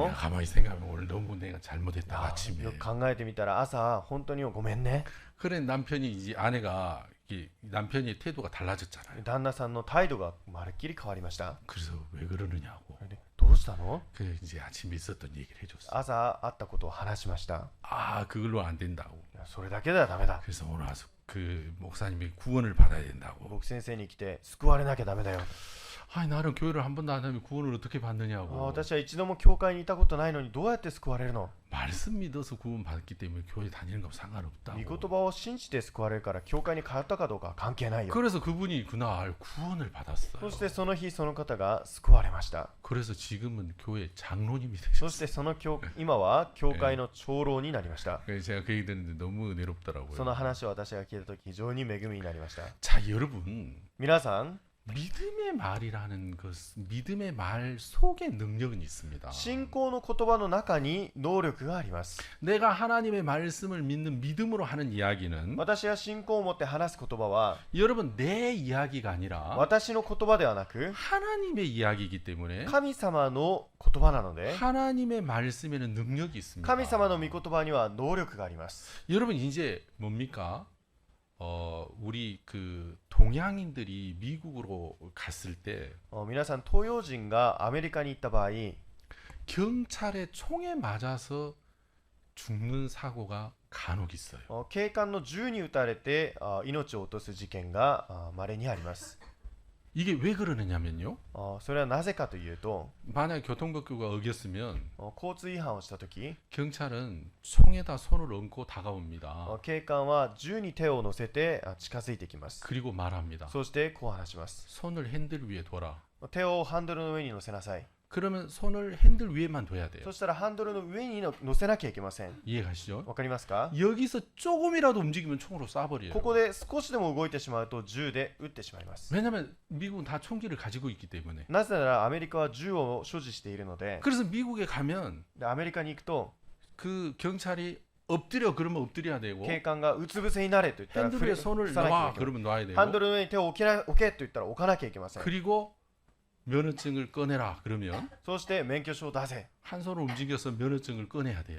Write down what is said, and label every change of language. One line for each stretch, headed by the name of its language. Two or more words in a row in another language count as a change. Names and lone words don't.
Korean: 내가 가만히 생각하면 오늘 너무 내가 잘못했다 あ 아침에.
Japanese: よく考えてみたら朝本当にごめんね。
Korean: 그래 남편이 이제 아내가 남편의 태도가 달라졌잖아요.
Japanese: 旦那さんの態度がまるっきり変わりました。
Korean: 그래서 왜 그러느냐고.
Japanese: それでどうしたの
Korean: 그래 이제 아침에 있었던 얘기를 해줬어.
Japanese: 朝あったことを話しました。
Korean: 아 그걸로 안 된다고.
Japanese: それだけではダメだ。
Korean: 그래서 오늘 와서 그 목사님이 구원을 받아야 된다고.
Japanese: 僕先生に来て救われなきゃダメだよ。
Korean: 아니 나는 교회를 한 번도 안 하면 구원을 어떻게 받느냐고.
Japanese: 私は一度も教会にいたことないのにどうやって救われるの。
Korean: 말씀 믿어서 구원 받기 때문에 교회 다니는 거 상관없다고.
Japanese: 御言葉を信じて救われるから教会に通ったかどうかは関係ないよ。
Korean: 그래서 그분이 그날 구원을 받았어요.
Japanese: そしてその日その方が救われました。
Korean: 그래서 지금은 교회 장로님이
Japanese: そし
Korean: 되셨어요.
Japanese: てその今は教会の長老になりました。
Korean: 그래서 제가 그 얘기 듣는데 너무 은혜롭더라고요.
Japanese: その話を私が聞いたとき非常に恵みになりました。
Korean: 자 여러분
Japanese: 皆さん
Korean: 믿음의 말이라는 것, 믿음의 말 속에 능력은 있습니다.
Japanese: 信仰の言葉の中に能力があります。
Korean: 내가 하나님의 말씀을 믿는 믿음으로 하는 이야기는
Japanese: 私が信仰を持って話す言葉は
Korean: 여러분 내 이야기가 아니라
Japanese: 私の言葉ではなく
Korean: 하나님의 이야기이기 때문에
Japanese: 神様の言葉なので
Korean: 하나님의 말씀에는 능력이 있습니다.
Japanese: 神様の御言葉には能力があります。
Korean: 여러분 이제 뭡니까? 우리 그 동양인들이 미국으로 갔을 때
Japanese: 皆さん東洋人がアメリカに行った場合
Korean: 경찰의 총에 맞아서 죽는 사고가 간혹 있어요.
Japanese: 警官の銃に撃たれて命を落とす事件が稀にあります。
Korean: 이게 왜 그러느냐면요.
Japanese: それはなぜかというと
Korean: 만약 교통법규가 어겼으면
Japanese: 交通違反をしたとき
Korean: 경찰은 총에다 손을 얹고 다가옵니다.
Japanese: 警官は銃に手を乗せて近づいてきます。
Korean: 그리고 말합니다.
Japanese: そしてこう話します。
Korean: 손을 핸들 위에 둬라.
Japanese: 手をハンドルの上に乗せなさい。
Korean: 그러면 손을 핸들 위에만 둬야 돼요.
Japanese: そしたらハンドルの上に乗せなきゃいけません。
Korean: 이해가시죠?
Japanese: わかりますか？
Korean: 여기서 조금이라도 움직이면 총으로 쏴버려요.
Japanese: ここで少しでも動いてしまうと銃で撃ってしまいます。
Korean: 왜냐면 미국은 다 총기를 가지고 있기 때문에.
Japanese: なぜならアメリカは銃を所持しているので、
Korean: 그래서 미국에 가면
Japanese: アメリカに行くと
Korean: 그 경찰이 엎드려 그러면 엎드려야 되고
Japanese: 警官がうつ伏せになれと言ったら
Korean: 핸들 위에 손을
Japanese: 伏さなきゃ
Korean: 놔
Japanese: いけない。
Korean: 그러면 놔야 되고
Japanese: ハンドルの上に手を置けと言ったら置かなきゃいけません。
Korean: 그리고 면허증을 꺼내라 그러면
Japanese: そして免許証を出せ。
Korean: 한 손으로 움직여서 면허증을 꺼내야 돼요.